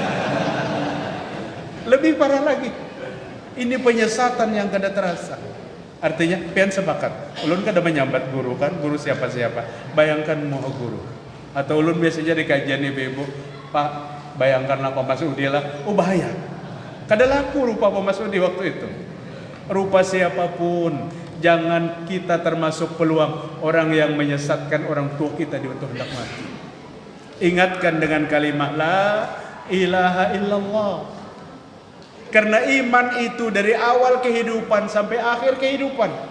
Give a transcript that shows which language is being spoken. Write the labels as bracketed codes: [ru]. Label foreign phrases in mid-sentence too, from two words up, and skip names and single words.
[id] Lebih parah lagi. [bjn] Ini penyesatan yang kada terasa. Artinya pian sepakat. Ulun kada menyambat guru kan, guru siapa-siapa. Bayangkan muha guru. Atau ulun biasanya di kajian ibu-ibu, Pak, bayangkanlah Pak Masudi lah. [id] Bahaya. [bjn] Kada laku rupa Pak Masudi waktu itu. Rupa siapapun, jangan kita termasuk peluang orang yang menyesatkan orang tua kita di waktu hendak mati. [id] Ingatkan dengan kalimat [ar] لا إله إلا الله. [id] Karena iman itu dari awal kehidupan sampai akhir kehidupan.